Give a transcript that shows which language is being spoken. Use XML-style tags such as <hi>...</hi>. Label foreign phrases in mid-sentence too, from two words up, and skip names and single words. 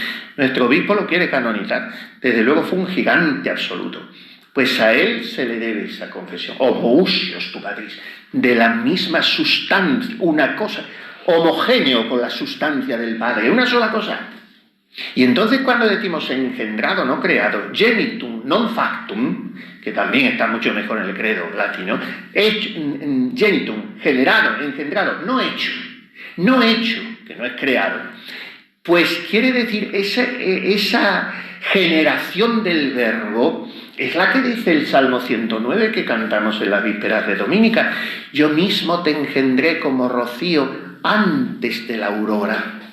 <es>Nuestro obispo lo quiere canonizar. Desde luego fue un gigante absoluto. Pues a él se le debe esa confesión.</es> <el>ὁμοούσιος τῷ Πατρί,</el> <es>de la misma sustancia, una cosa, homogéneo con la sustancia del Padre, una sola cosa. Y entonces cuando decimos engendrado, no creado,</es> <la>genitum, non factum,</la> <es>que también está mucho mejor en el credo latino, genitum, generado, engendrado, no hecho, que no es creado, pues quiere decir esa generación del Verbo es la que dice el Salmo 109 que cantamos en las vísperas de Dominica: yo mismo te engendré como rocío antes de la aurora.</es>